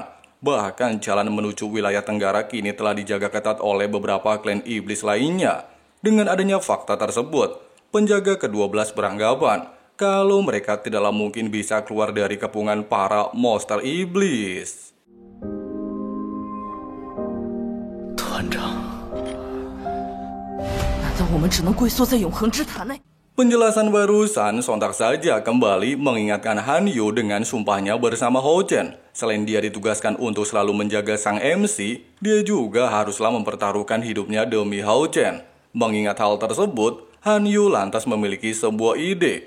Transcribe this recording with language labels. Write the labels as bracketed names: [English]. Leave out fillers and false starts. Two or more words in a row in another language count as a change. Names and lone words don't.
[Indonesian] Bahkan jalan menuju wilayah Tenggara kini telah dijaga ketat oleh beberapa klan iblis lainnya. Dengan adanya fakta tersebut, penjaga ke-12 beranggapan kalau mereka tidaklah mungkin bisa keluar dari kepungan para monster iblis. [Chinese] 团长，难道我们只能龟缩在永恒之塔内？ [Indonesian] Penjelasan barusan sontak saja kembali mengingatkan Han Yu dengan sumpahnya bersama Hao Chen. Selain dia ditugaskan untuk selalu menjaga sang MC, dia juga haruslah mempertaruhkan hidupnya demi Hao Chen. Mengingat hal tersebut, Han Yu lantas memiliki sebuah ide.